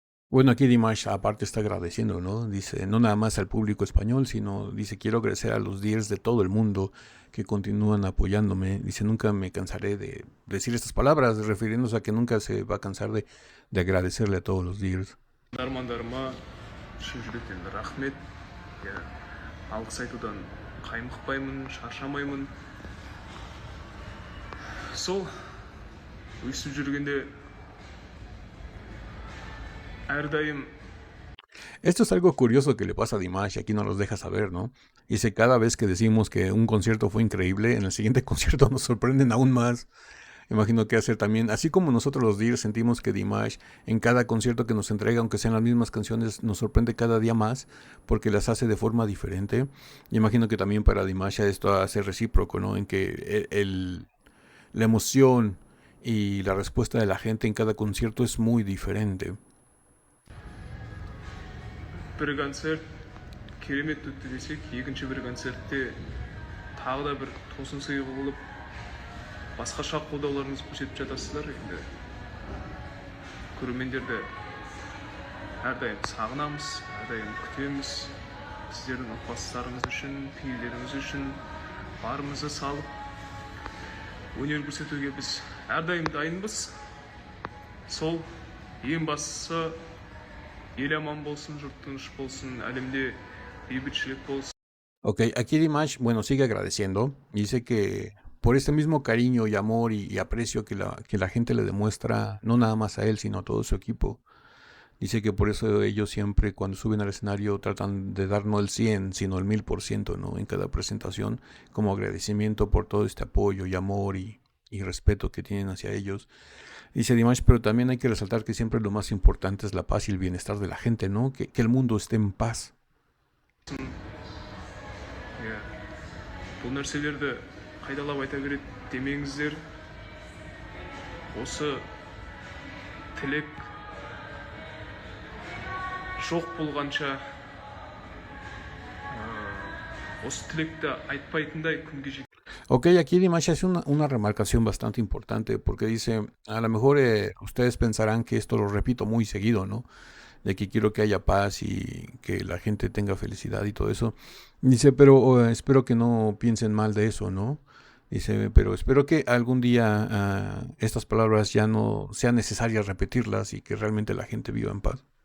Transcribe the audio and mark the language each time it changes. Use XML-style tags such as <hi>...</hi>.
<es>Bueno, aquí Dimash aparte está agradeciendo, ¿no? Dice, no nada más al público español, sino dice, quiero agradecer a los Dears de todo el mundo que continúan apoyándome. Dice, nunca me cansaré de decir estas palabras, refiriéndose a que nunca se va a cansar de agradecerle a todos los Dears.</es> <kk>Дармандарыма шын жүректен рахмет. Алғыс айтудан қаймықпаймын, шаршамаймын. Сол өсіп жүргенде әрдайым.</kk> <es>Esto es algo curioso que le pasa a Dimash, y aquí nos los deja saber, ¿no? Dice, cada vez que decimos que un concierto fue increíble, en el siguiente concierto nos sorprenden aún más. Imagino que hacer también, así como nosotros los DIR sentimos que Dimash en cada concierto que nos entrega, aunque sean las mismas canciones, nos sorprende cada día más porque las hace de forma diferente. Imagino que también para Dimash esto hace recíproco, ¿no? En que la emoción y la respuesta de la gente en cada concierto es muy diferente.</es> <kk>бір концерт керемет өтті десек, екінші бір концертте тағы да бір тосын сый қылып басқаша қолдауларыңызды көрсетіп жатасыздар. Енді көрермендерді әрдайым сағынамыз, әрдайым күтеміз. Сіздердің ықыластарыңыз үшін, пейілдеріңіз үшін барымызды салып өнер көрсетуге біз әрдайым дайынбыз. Сол ең бастысы ел аман болсын, жұрт тыныш болсын, әлемде бейбітшілік болсын.</kk> <es>Ok, aquí Dimash, bueno, sigue agradeciendo. Dice que por este mismo cariño y amor y aprecio que la gente le demuestra, no nada más a él, sino a todo su equipo. Dice que por eso ellos siempre cuando suben al escenario tratan de dar no el 100, sino el 1000%, ¿no? En cada presentación, como agradecimiento por todo este apoyo y amor y respeto que tienen hacia ellos. Dice Dimash, pero también hay que resaltar que siempre lo más importante es la paz y el bienestar de la gente, ¿no? Que el mundo esté en paz.</es> <kk>Бұл нәрселерді қайдалап айта береді демеңіздер. Осы тілек жоқ болғанша, осы тілекті айтпайтындай күнге жетеді.</kk> <es>Ok, aquí Dimash hace una remarcación bastante importante porque dice, a lo mejor ustedes pensarán que esto lo repito muy seguido, ¿no? De que quiero que haya paz y que la gente tenga felicidad y todo eso. Dice, pero espero que no piensen mal de eso, ¿no? Dice, pero espero que algún día estas palabras ya no sean necesarias repetirlas y que realmente la gente viva en paz.</es>